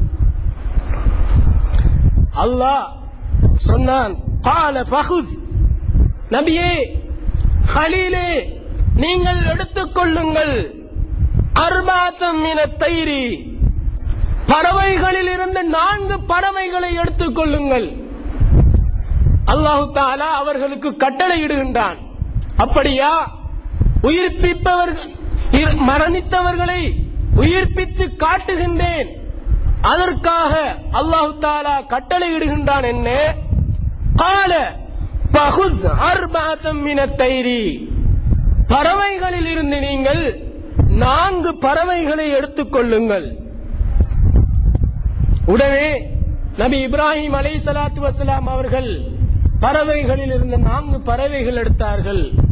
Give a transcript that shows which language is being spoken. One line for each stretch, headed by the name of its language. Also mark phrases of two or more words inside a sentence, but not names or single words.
Tamil: அல்லாஹ் சொன்னான்,
Arabic: قال فخذ,
Tamil: நபியே, கலீலே, நீங்கள் எடுத்துக்கொள்ளுங்கள்,
Arabic: أربعة من الطير,
Tamil: பறவைகளில் இருந்து 4 பறவைகளை எடுத்துக் கொள்ளுங்கள். அல்லாஹு தஆலா அவர்களுக்கு கட்டளையிடுகின்றான். அப்படியா? உயிர்ப்பிப்பவர்கள், மரணித்தவர்களை உயிர்ப்பித்து காட்டுகின்றேன், அதற்காக அல்லாஹு தஆலா கட்டளையிடுகின்றான். என்ன?
Arabic: قال فخذ أربعة من الطير,
Tamil: பறவைகளில் இருந்து நீங்கள் 4 பறவைகளை எடுத்துக் கொள்ளுங்கள். உடனே நபி இப்ராஹிம்
Arabic: عليه الصلاة والسلام
Tamil: அவர்கள் பறவைகளில் இருந்த 4 பறவைகள் எடுத்தார்கள்.